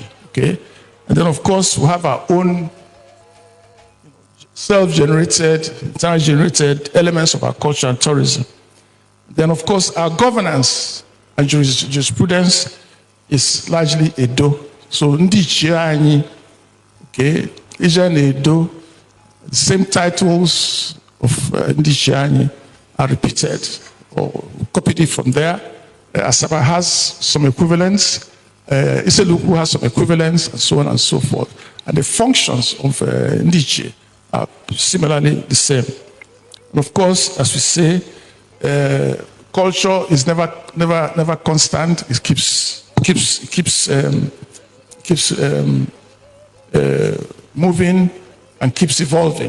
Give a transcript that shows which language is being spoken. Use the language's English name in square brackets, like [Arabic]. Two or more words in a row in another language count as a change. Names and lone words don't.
[English] Okay? And then, of course, we have our own self-generated, internal-generated elements of our culture and tourism. Then, of course, our governance and jurisprudence is largely Edo So [Igbo] ndị ichie anyị, [English] okay, Asia Edo, the same titles of [Igbo] ndị ichie anyị [English] are repeated or copied it from there. Asaba has some equivalents. Iseluku has some equivalents, and so on and so forth. And the functions of [Igbo] ndị ichie [English] are similarly the same. And of course, as we say, culture is never constant. It keeps moving and keeps evolving.